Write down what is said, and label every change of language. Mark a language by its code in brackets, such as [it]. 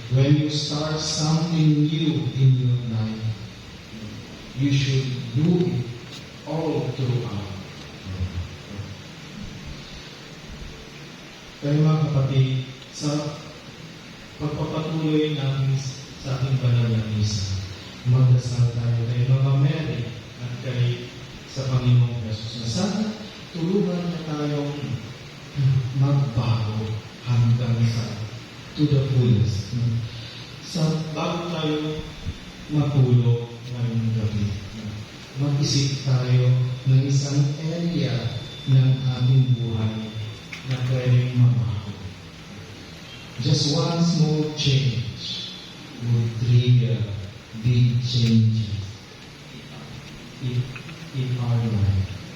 [en] When you start something new in your life, you should do it all throughout. [tl] Kaya mga kapatid, sa pagpapatuloy namin sa ating banal na misa, magdasal tayo kay Mama Mary at kay sa Panginoong Jesus na sana tulungan niya tayong magbago hanggang sa [en] to the fullest. [tl] Bago tayo matulog ngayong gabi, mag-isip tayo ng isang area ng ating buhay na pwedeng mabago. [en] Just one small change would trigger big changes in our life.